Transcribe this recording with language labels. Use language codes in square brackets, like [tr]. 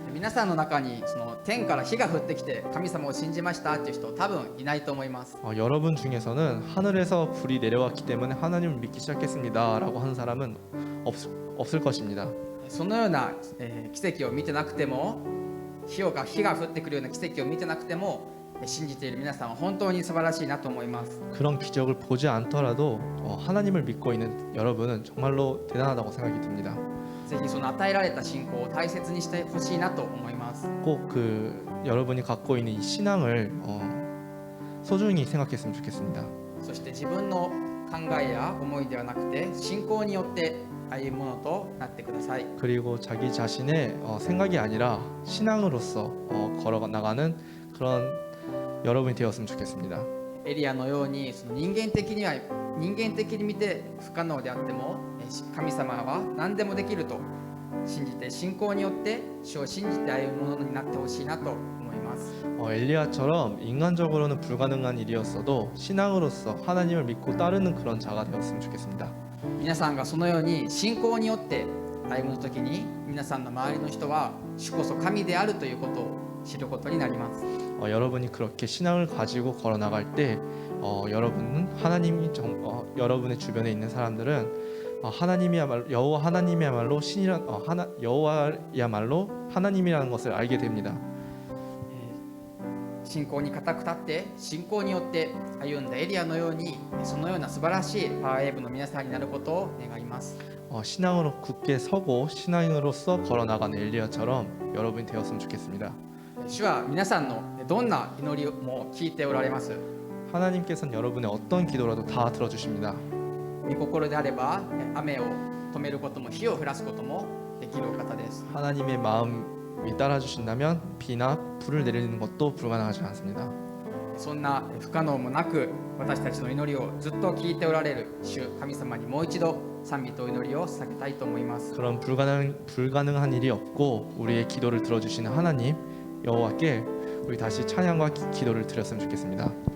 [ja] 皆さんの中にその天から火が降ってきて神様を信じましたっていう人多分いないと思います。 [ko] 여러분 중에서는 하늘에서 불이 내려왔기 때문에 하나님을 믿기 시작했습니다라고 하는 사람은 없을 것입니다. [ja] そのような奇跡を見てなくても、火が降ってくるような奇跡を見てなくても信じている皆さんは本当に素晴らしいなと思います。 [ko] 그런 기적을 보지 않더라도 하나님을 믿고 있는 여러분은 정말로 대단하다고 생각이 듭니다. [ja] ぜひその与えられた信仰を大切にしてほしいなと思います。 [ko] 꼭 여러분이 갖고 있는 이 신앙을 소중히 생각했으면 좋겠습니다. [ja] そして自分の考えや思いではなくて信仰によって歩むものとなってください。 [ko] 그리고 자기 자신의 생각이 아니라 신앙으로서 걸어나가는 그런 여러분이 되었으면 좋겠습니다. [ja] エリアのようにその人間的に見て不可能であっても神様は何でもできると信じて信仰によって主を信じて歩むものになってほしいなと思います。 [ko] 엘리야처럼 인간적으로는 불가능한 일이었어도 신앙으로서 하나님을 믿고 따르는 그런 자가 되었으면 좋겠습니다. [ja] 皆さんがそのように信仰によって歩むときに皆さんの周りの人は主こそ神であるということを知ることになります。 [ko] 여러분이 그렇게 신앙을 가지고 걸어나갈 때 여러분은 여러분의 주변에 있는 사람들은 여호와 하나님이야말로 여호와야말로 하나님이라는 것을 알게 됩니다. [ja] 信仰に固く立って信仰によって歩んだエリアのようにそのような素晴らしいパワーウェーブの皆さんになることを願います。 [ko] 신앙으로 굳게 서고 신앙인으로서 걸어나간 엘리야처럼 여러분이 되었으면 좋겠습니다. [ja] 主は皆さんのどんな祈りも聞いておられます。 [ko] 하나님께서는 여러분의 어떤 기도라도 다 들어주십니다. [ja] 御心であれば雨を止めることも火を降らすこともできるお方です。 [ko] 하나님의 마음이 따라주신다면 비나 불을 내리는 것도 불가능하지 않습니다. [ja] そんな不可能もなく私たちの祈りをずっと聞いておられる主神様にもう一度賛美と祈りを捧げたいと思います。 [ko] 그런 불가능한 일이 없고 우리의 기도를 들어주시는 하나님 여호와께 우리 다시 찬양과 기도를 드렸으면 좋겠습니다.